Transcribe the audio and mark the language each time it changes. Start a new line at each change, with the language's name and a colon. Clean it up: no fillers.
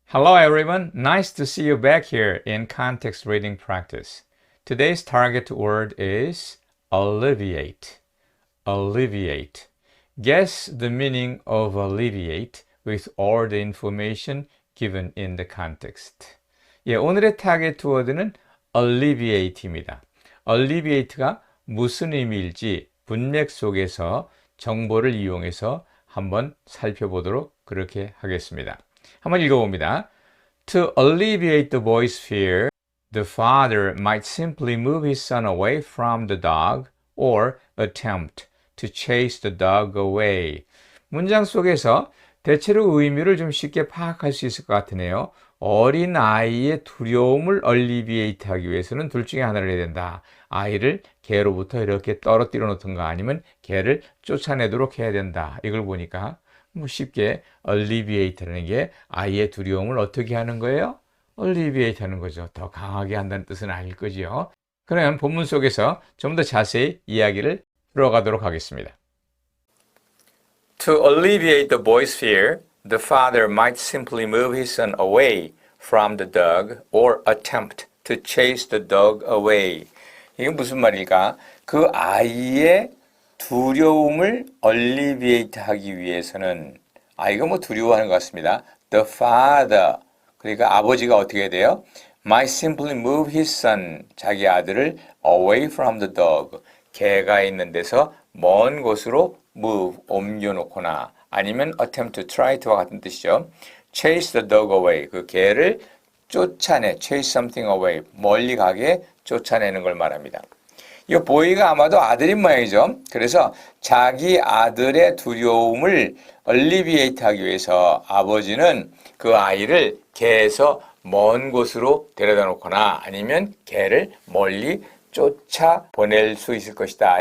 English: Hello everyone, nice to see you back here in context reading practice. Today's target word is alleviate. Alleviate. Guess the meaning of alleviate with all the information given in the context.
Korean: 오늘의 타겟 word는 alleviate입니다. alleviate가 무슨 의미일지 문맥 속에서 정보를 이용해서 한번 살펴보도록 그렇게 하겠습니다. 한번 읽어봅니다.
English: To alleviate the boy's fear, the father might simply move his son away from the dog or attempt to chase the dog away.
Korean: 문장 속에서 대체로 의미를 좀 쉽게 파악할 수 있을 것 같으네요. 어린 아이의 두려움을 alleviate 하기 위해서는 둘 중에 하나를 해야 된다. 아이를 개로부터 이렇게 떨어뜨려 놓든가 아니면 개를 쫓아내도록 해야 된다. 이걸 보니까 쉽게 alleviate라는 게 아이의 두려움을 어떻게 하는 거예요? alleviate 하는 거죠. 더 강하게 한다는 뜻은 아닐 거지요. 그러면 본문 속에서 좀 더 자세히 이야기를 들어가도록 하겠습니다.
English: To alleviate the boy's fear, the father might simply move his son away from the dog or attempt to chase the dog away.
Korean: 이게 무슨 말일까? 그 아이의 두려움을 alleviate 하기 위해서는 아이가 두려워하는 것 같습니다.
English: The father,
Korean: 그러니까 아버지가 어떻게 해야 돼요?
English: Might simply move his son,
Korean: 자기 아들을
English: away from the dog,
Korean: 개가 있는 데서 먼 곳으로
English: move,
Korean: 옮겨놓거나 아니면
English: attempt to try to
Korean: 와 같은 뜻이죠.
English: Chase the dog away,
Korean: 그 개를 쫓아내,
English: chase something away,
Korean: 멀리 가게 쫓아내는 걸 말합니다. 이 보이가 아마도 아들인 모양이죠. 그래서 자기 아들의 두려움을 alleviate 하기 위해서 아버지는 그 아이를 개에서 먼 곳으로 데려다 놓거나 아니면 개를 멀리 쫓아 보낼 수 있을 것이다.